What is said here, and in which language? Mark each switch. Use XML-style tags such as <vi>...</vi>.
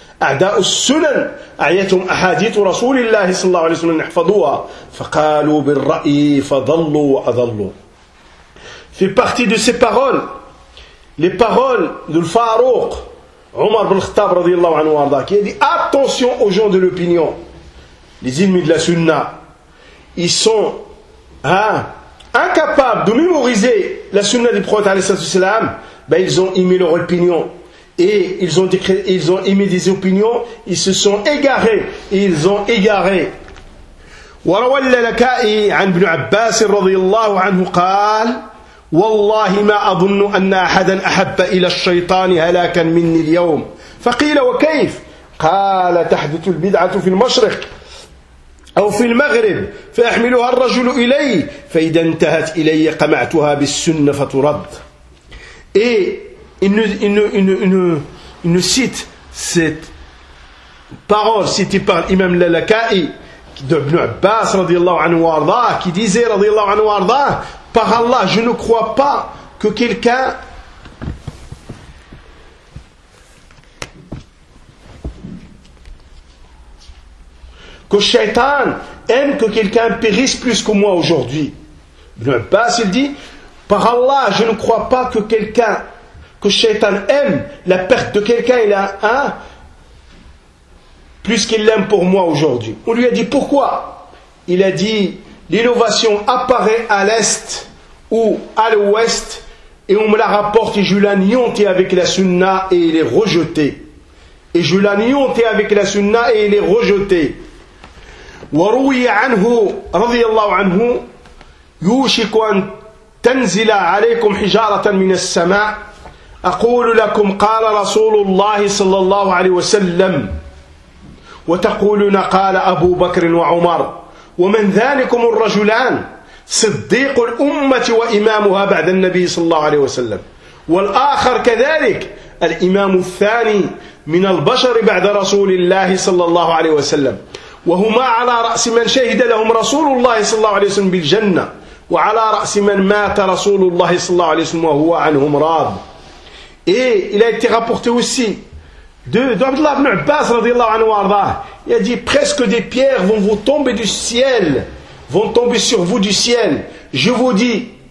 <ar>أعداء السنن أعيتهم أحاديث رسول الله صلى الله عليه وسلم احفظوها فقالوا بالرأي فضلوا وأضلوا.</ar> <fr>في partie de ces paroles, les paroles du Farouq, Omar bin Khattab</fr> <ar>رضي الله عنه وارضاه,</ar> <fr>qui a dit attention aux gens de l'opinion, les ennemis de la sunna, ils sont incapables de mémoriser la sunna du prophète</fr> <ar>عليه الصلاة والسلام,</ar> <fr>ils ont aimé leur opinion. Et ils ont émis des opinions, ils se sont égarés, et ils ont égaré.</fr> <ar>وروى اللكائي عن ابن عباس رضي الله عنه قال والله ما أظن أن أحدا أحب إلى الشيطان هلاكا مني اليوم. فقيل وكيف؟ قال تحدث البدعة في المشرق أو في المغرب فأحملها الرجل إلي فإذا انتهت إلي قمعتها بالسنة فترد.</ar> <fr>إيه Il nous cite cette parole citée par l'imam Lalaka'i d'Ibn Abbas radiallahu anhu wa arda, qui disait radiallahu anhu wa arda, par Allah, je ne crois pas que quelqu'un que Shaitan aime que quelqu'un périsse plus que moi aujourd'hui. Ibn Abbas il dit par Allah, je ne crois pas que quelqu'un que Shaitan aime la perte de quelqu'un, il a plus qu'il l'aime pour moi aujourd'hui. On lui a dit pourquoi? Il a dit l'innovation apparaît à l'est ou à l'ouest et on me la rapporte et je l'ai anéanti avec la sunna et il est rejeté. Et je l'ai anéanti avec la sunna et il est rejeté.</fr> <ar>وروي عنه رضي الله عنه يوشك أن تنزل عليكم حجارة من السماء أقول لكم قال رسول الله صلى الله عليه وسلم وتقولون قال أبو بكر وعمر ومن ذلكم الرجلان صديق الأمة وإمامها بعد النبي صلى الله عليه وسلم والآخر كذلك الإمام الثاني من البشر بعد رسول الله صلى الله عليه وسلم وهما على رأس من شهد لهم رسول الله صلى الله عليه وسلم بالجنة وعلى رأس من مات رسول الله صلى الله عليه وسلم وهو عنهم راض.</ar> <fr>Et il a été rapporté aussi d'Abdullah ibn Abbas radiallahu anhu arda. Il a dit presque des pierres vont vous tomber du ciel, vont tomber sur vous du ciel. Je vous dis,</fr>